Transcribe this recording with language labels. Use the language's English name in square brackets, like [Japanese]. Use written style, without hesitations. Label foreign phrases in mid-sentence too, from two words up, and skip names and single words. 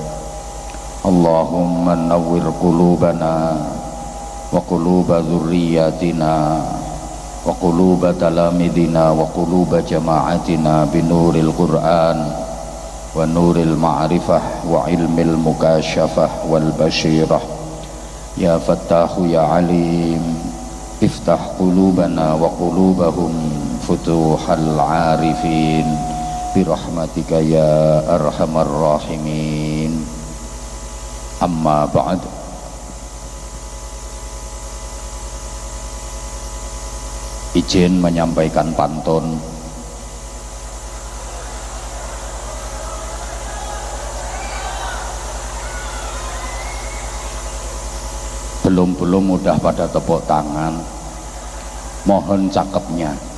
[Arabic] اللهم نور قلوبنا وقلوب ذرياتنا وقلوب تلامذتنا وقلوب جماعتنا بنور القرآن ونور المعرفة وعلم المكاشفة والبصيرة. يا فتاح يا عليم، افتح قلوبنا وقلوبهم فتوح العارفين برحمتك يا أرحم الراحمين. أما بعد. [Indonesian] Izin menyampaikan pantun. Belum udah pada tepuk tangan, mohon cakepnya.